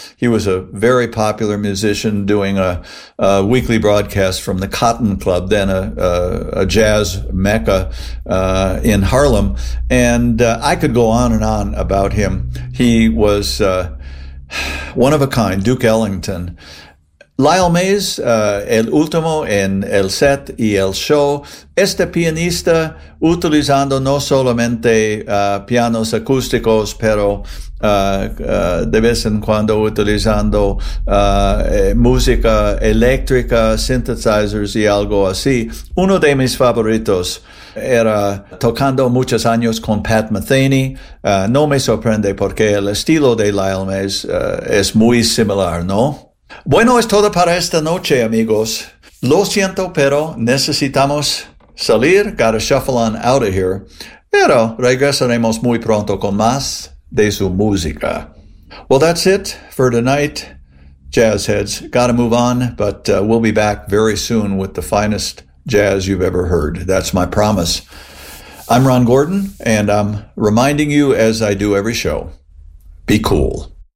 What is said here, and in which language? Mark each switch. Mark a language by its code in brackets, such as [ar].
[en] He was a very popular musician doing a weekly broadcast from the Cotton Club, then a jazz mecca in Harlem. And I could go on and on about him. He was one of a kind, Duke Ellington. [es] Lyle Mays, El Último en El Set y El Show. Este pianista utilizando no solamente pianos acústicos, pero de vez en cuando utilizando música eléctrica, synthesizers y algo así. Uno de mis favoritos era tocando muchos años con Pat Metheny. No me sorprende porque el estilo de Lyle Mays es muy similar, ¿no? Bueno, es todo para esta noche, amigos. Lo siento, pero necesitamos salir. [en] Gotta shuffle on out of here. [es] Pero regresaremos muy pronto con más de su música. [en] Well, that's it for tonight, jazz heads. Gotta move on, but we'll be back very soon with the finest jazz you've ever heard. That's my promise. I'm Ron Gordon, and I'm reminding you, as I do every show, be cool.